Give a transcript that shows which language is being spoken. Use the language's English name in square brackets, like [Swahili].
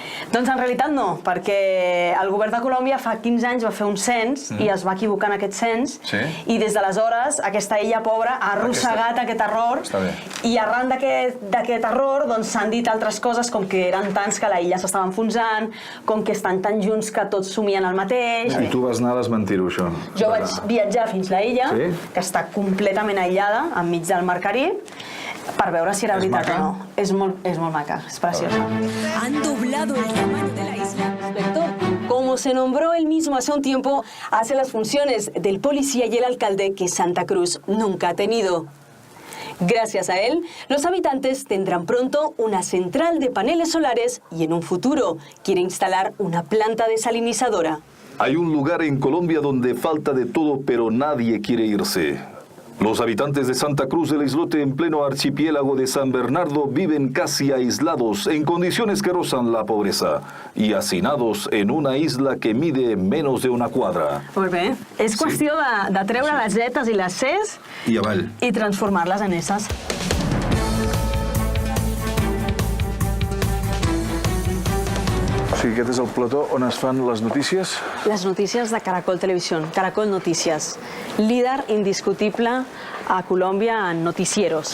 [Catalan] Doncs en realitat no, perquè el govern de Colòmbia fa 15 anys va fer un cens i es va equivocar en aquest cens i des d'aleshores aquesta illa pobra ha arrossegat aquest error i arran d'aquest error s'han dit altres coses com que eren tants que la illa s'estava enfonsant, com que estan tan junts que tots somien el mateix. I tu vas anar a desmentir-ho, això? Jo vaig viatjar fins a la illa, que està completament aïllada, enmig del Mar Carib, para veure si era veritat o no. És molt maca, és preciosa. [Spanish] Han doblado el tamaño de la isla. Como se nombró él mismo hace un tiempo, hace las funciones del policía y el alcalde que Santa Cruz nunca ha tenido. Gracias a él, los habitantes tendrán pronto una central de paneles solares y en un futuro quiere instalar una planta desalinizadora. Hay un lugar en Colombia donde falta de todo, pero nadie quiere irse. Los habitantes de Santa Cruz del Islote, en pleno archipiélago de San Bernardo, viven casi aislados, en condiciones que rozan la pobreza, y hacinados en una isla que mide menos de una cuadra. [Catalan] Molt bé. És qüestió de treure les zetes i les ses i transformar-les en esses. O sigui, aquest és el plató on es fan les notícies? Les notícies de Caracol Televisión, Caracol Notícies. Líder indiscutible a Colòmbia en noticieros.